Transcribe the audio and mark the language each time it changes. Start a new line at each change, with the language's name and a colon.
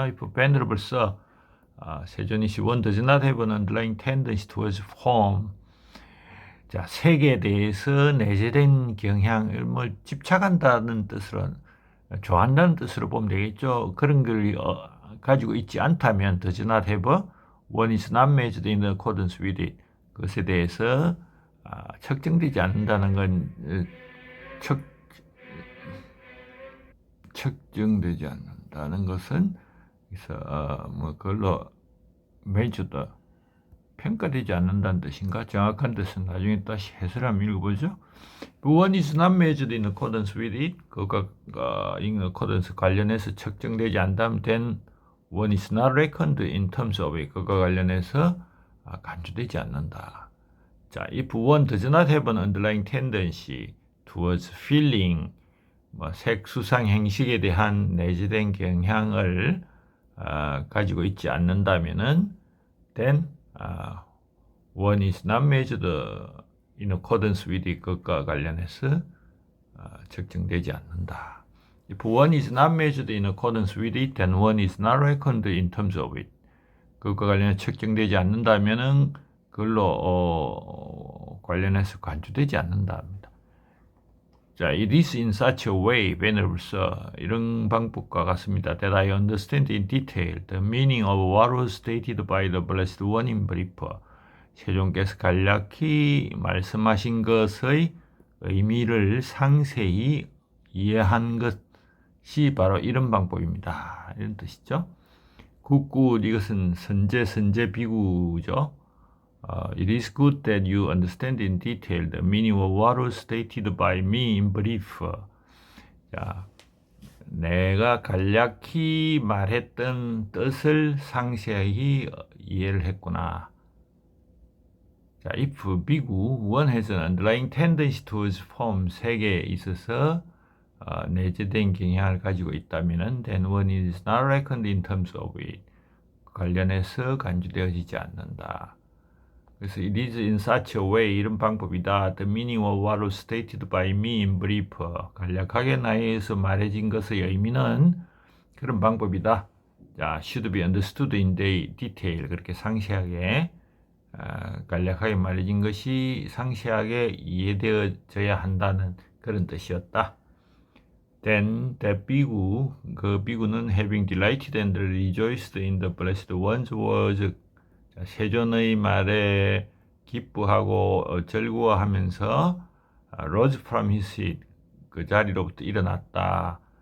English: If venerable sir,
Korean: 세존이시
English: one does not have an underlying tendency towards form.
Korean: 자, 색에 대해서 내재된 경향을 뭐 집착한다는 뜻으로 좋아한다는 뜻으로 보면 되겠죠. 그런 걸 가지고 있지 않다면
English: does not have one is not measured in accordance with it.
Korean: 그것에 대해서 측정되지 않는다는 건 측정되지 않는다는 것은 그래서 뭐 그걸로 measured 평가되지 않는다는 뜻인가? 정확한 뜻은 나중에 다시 해설 한번 읽어보죠.
English: One is not measured in accordance with it.
Korean: 그것과
English: in accordance
Korean: 관련해서 측정되지 않다면
English: then one is not reckoned in terms of it.
Korean: 그것과 관련해서 간주되지 않는다.
English: 자, if one does not have an underlying tendency towards feeling,
Korean: 색수상 행식에 대한 내재된 경향을 가지고 있지 않는다면은
English: then one is not measured in accordance with it.
Korean: 그것과 관련해서 측정되지 않는다.
English: If one is not measured in accordance with it, then one is not reckoned in terms of it.
Korean: 그것과 관련해서 측정되지 않는다면은 그걸로 관련해서 간주되지 않는다 합니다.
English: 자, it is in such a way, venerable sir,
Korean: 이런 방법과 같습니다.
English: That I understand in detail the meaning of what was stated by the Blessed One in brief.
Korean: 세존께서 간략히 말씀하신 것의 의미를 상세히 이해한 것이 바로 이런 방법입니다. 이런 뜻이죠. 굿굿, 이것은 선제 비구죠.
English: It is good that you understand in detail the meaning of what was stated by me in brief.
Korean: 자, 내가 간략히 말했던 뜻을 상세히 이해를 했구나.
English: 자, if 비구 one has an underlying tendency towards form,
Korean: 세계에 있어서 내재된 경향을 가지고 있다면은
English: then one is not reckoned in terms of it.
Korean: 관련해서 간주되어지지 않는다. 그래서
English: it is in such a way,
Korean: 이런 방법이다.
English: The meaning of what was stated by me in brief.
Korean: 간략하게 나에 의해서 말해진 것의 의미는 그런 방법이다.
English: 자, should be understood in detail.
Korean: 그렇게 상세하게 간략하게 말해진 것이 상세하게 이해되어져야 한다는 그런 뜻이었다.
English: Then that 비구,
Korean: 그 비구는
English: having delighted and rejoiced in the blessed one's words,
Korean: 세존의 말에 기뻐하고 즐거워하면서
English: rose from his seat,
Korean: 그 자리로부터 일어났다.